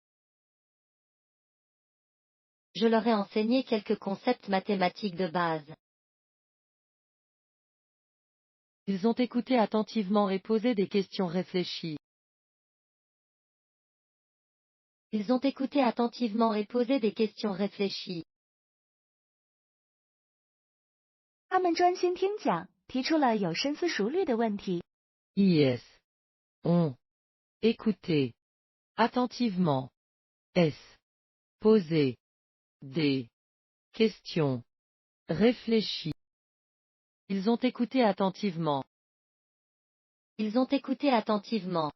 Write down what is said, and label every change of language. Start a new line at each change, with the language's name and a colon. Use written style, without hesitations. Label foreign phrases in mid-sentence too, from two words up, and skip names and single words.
French: Je leur ai enseigné quelques concepts mathématiques de base. Ils ont écouté attentivement et posé des questions réfléchies. Ils ont écouté attentivement et posé des questions réfléchies.
Chinese: 他们专心听讲，提出了有深思熟虑的问题。
French: Ils ont écouté attentivement. S. Poser des questions réfléchies. Ils ont écouté attentivement. Ils ont écouté attentivement.